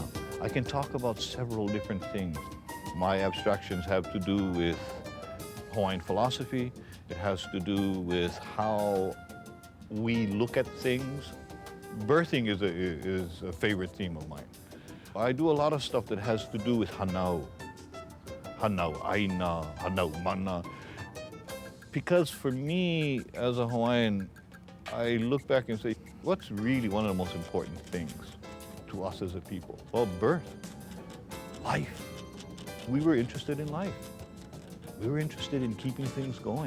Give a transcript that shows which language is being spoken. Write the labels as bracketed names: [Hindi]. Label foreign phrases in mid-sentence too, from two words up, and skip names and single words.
[English] I can talk about several different things. My abstractions have to do with Hawaiian philosophy. It has to do with how we look at things. Birthing is a favorite theme of mine. I do a lot of stuff that has to do with [Hawaiian] hanau, aina, hanau mana. [English] Because for me, as a Hawaiian, I look back and say, what's really one of the most important things to us as a people? Well, birth, life. We were interested in life. We were interested in keeping things going.